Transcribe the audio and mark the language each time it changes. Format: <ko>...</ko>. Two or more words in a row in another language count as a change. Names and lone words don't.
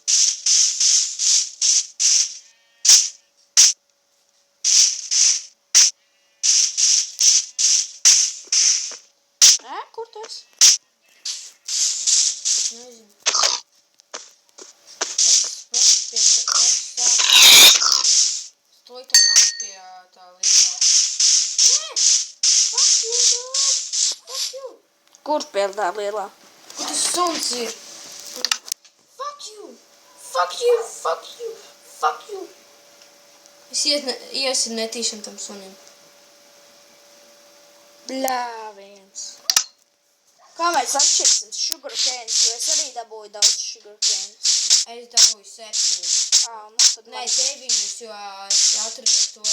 <lv>Kur tas? Nezinu. Stoj tam nāk pie tā lielā. Nē!</lv> <en>Fuck you, dog! Fuck you!</en> <lv>Kur pie tā lielā? Kur tas suns ir?</lv> <en>Fuck you! Fuck you! Fuck you! Fuck you!</en> <lv>Es iesim netīšam tam sunim. Bļāviens. Kā mēs atšķirsim</lv> <en>sugar canes,</en> <lv>jo es arī dabūju daudz</lv> <en>sugar canes.</en> <lv>Es dabūju 7. Nu tad Nē, 9, jo es atradu tos.</lv>